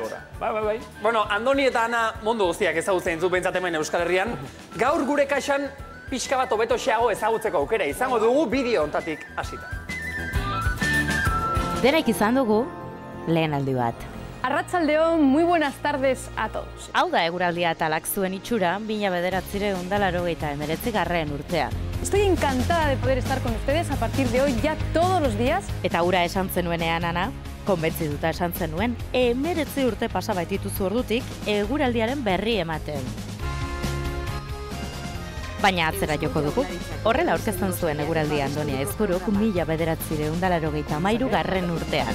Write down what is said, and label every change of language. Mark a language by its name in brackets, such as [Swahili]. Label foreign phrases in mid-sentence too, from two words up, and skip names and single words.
[Basque] gora. Bai. Bueno, Andoni eta Ana mundu guztiak ezagutzen dut behintzat hemen Euskal Herrian. Gaur gure kaxan pixka bat hobeto xeago ezagutzeko aukera izango dugu bideo hontatik hasita. Denek izan dugu lehen aldi bat. Arratsaldeon, [Spanish] muy buenas tardes a todos. [Basque] Hau da eguraldia atalak zuen itxura, 1989 urtean. [Spanish] Estoy encantada de poder estar con ustedes a partir de hoy ya todos los días. [Basque] Eta ura esan zenuenean, Ana, konbentzituta esan zenuen, 19 urte pasa baitituzu ordutik eguraldiaren berri ematen. Baina atzera joko dugu. Horrela aurkezten zuen eguraldia Andoni Aizpuruk 1993 urtean.